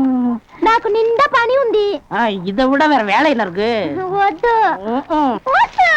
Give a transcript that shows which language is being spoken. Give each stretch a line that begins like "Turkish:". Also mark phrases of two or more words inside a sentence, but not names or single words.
Telugu: నాకు నిండా పని ఉంది.
Tamil: இதை விட வேற வேலை என்ன இருக்கு?
Telugu: వద్దు.